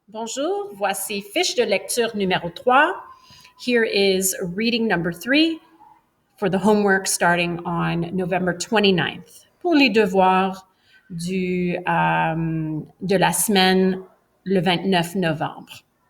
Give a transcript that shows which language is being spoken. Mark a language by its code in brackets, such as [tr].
[fr] Bonjour, voici fiche de lecture numéro 3. [en] Here is reading number 3 for the homework starting on November 29th. [fr] Pour les devoirs de la semaine le 29 novembre.